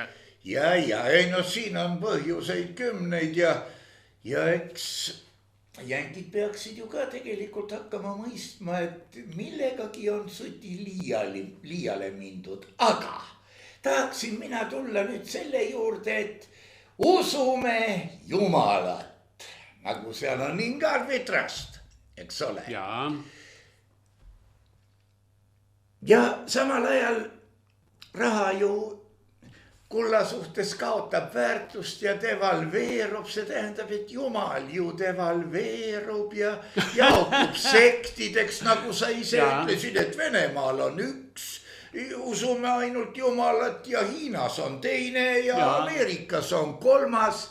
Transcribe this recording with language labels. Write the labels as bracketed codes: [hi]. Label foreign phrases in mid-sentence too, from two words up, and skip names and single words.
[et] Ja ei no siin on põhjuseid kümneid ja eks jänkid peaksid ju ka tegelikult hakkama mõistma, et millegagi on sõdi liiale mindud, aga tahaksin mina tulla nüüd selle juurde, et usume Jumalat. Nagu seal on [en] in God we trust, [et] eks ole. Ja samal ajal raha ju kulla suhtes kaotab väärtust ja devalveerub, see tähendab, et Jumal ju devalveerub ja jaotub sektideks, nagu sa ise ütlesid, et Venemaal on üks, usume ainult Jumalat ja Hiinas on teine ja Ameerikas on kolmas.